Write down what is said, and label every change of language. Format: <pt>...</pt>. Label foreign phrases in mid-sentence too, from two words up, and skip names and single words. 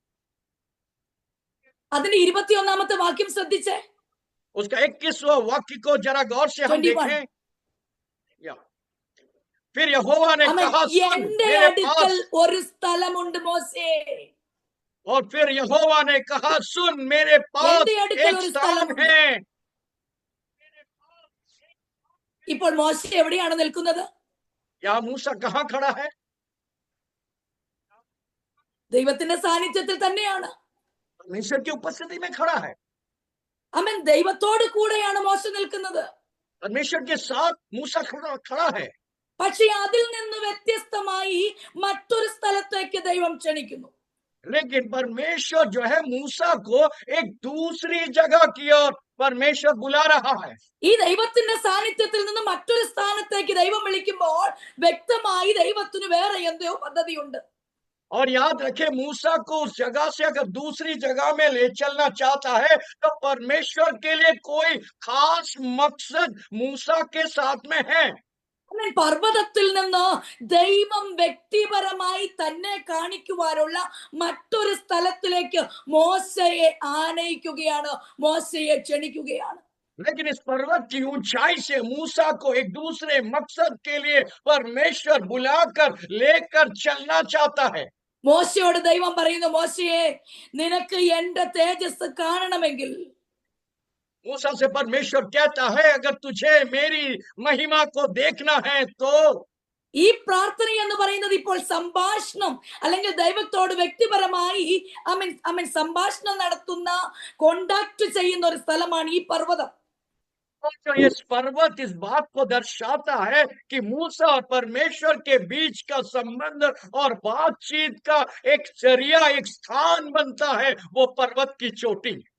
<ml>അതിന്റെ 21-ാമത്തെ വാക്യം ശ്രദ്ധിച്ചേ.</ml> <hi>उसका 21वां वाक्य को जरा गौर से हम 21. देखें। फिर यहोवा ने कहा, सुन</hi> <ml>എന്റെ</ml> <hi>मेरे</hi> <ml>അടുക്കൽ</ml> <hi>पास।</hi> <ml>ഒരു സ്ഥലമുണ്ട് മോശേ.</ml> <hi>और फिर यहोवा ने कहा, सुन मेरे पास</hi> <ml>എന്റെ അടുക്കൽ</ml> <hi>एक</hi> <ml>ഒരു</ml> <hi>स्थान</hi> <ml>സ്ഥലമുണ്ട്.</ml> <hi>है।</hi> <ml>ഇപ്പോൾ മോശ എവിടെയാണ് നിൽക്കുന്നത്?</ml> <hi>या मूसा कहाँ खड़ा है?</hi> <ml>ദൈവത്തിന്റെ സാന്നിധ്യത്തിൽ തന്നെയാണ്.</ml> <hi>परमेश्वर की उपस्थिति में खड़ा है।</hi> <ml>അവൻ ദൈവത്തോട് കൂടെയാണ് മോശ നിൽക്കുന്നത്.</ml> <hi>परमेश्वर के साथ मूसा खड़ा है।</hi> <ml>പക്ഷെ അതിൽ നിന്ന് വ്യത്യസ്തമായി മറ്റൊരു സ്ഥലത്തേക്ക് ദൈവം ക്ഷണിക്കുന്നു.</ml> <hi>लेकिन परमेश्वर जो है मूसा को एक दूसरी जगह की ओर परमेश्वर बुला रहा है।</hi> <ml>ഈ ദൈവത്തിന്റെ സാന്നിധ്യത്തിൽ നിന്ന് മറ്റൊരു സ്ഥാനത്തേക്ക് ദൈവം വിളിക്കുമ്പോൾ വ്യക്തമായി ദൈവത്തിന് വേറെ എന്തോ പദ്ധതിയുണ്ട്.</ml> <hi>और याद रखे, मूसा को उस जगह से अगर दूसरी जगह में ले चलना चाहता है तो परमेश्वर के लिए कोई खास मकसद मूसा के साथ में है।</hi> <ml>പർവ്വതത്തിൽ നിന്ന് ദൈവം വ്യക്തിപരമായി തന്നെ കാണിക്കുവാനുള്ള മറ്റൊരു സ്ഥലത്തിലേക്ക് മോശയെ ആനയിക്കുകയാണ്, മോശയെ ക്ഷണിക്കുകയാണ്.</ml> <hi>लेकिन इस पर्वत की ऊंचाई से मूसा को एक दूसरे मकसद के लिए परमेश्वर बुलाकर लेकर चलना चाहता है।</hi> <ml>മോശയോട് ദൈവം പറയുന്നു, മോശയെ നിനക്ക് എന്റെ തേജസ് കാണണമെങ്കിൽ,</ml> <hi>मूसा से परमेश्वर कहता है, अगर तुझे मेरी महिमा को देखना है तो।</hi> <ml>ഈ പ്രാർത്ഥന എന്ന് പറയുന്നത് ഇപ്പോൾ സംഭാഷണം അല്ലെങ്കിൽ ദൈവത്തോട് വ്യക്തിപരമായി സംഭാഷണം നടത്തുന്ന, കോണ്ടാക്ട് ചെയ്യുന്ന ഒരു സ്ഥലമാണ് ഈ പർവ്വതം.</ml> <hi>तो ये पर्वत इस बात को दर्शाता है कि मूसा और परमेश्वर के बीच का संबंध और बातचीत का एक जरिया, एक स्थान बनता है वो पर्वत की चोटी।</hi>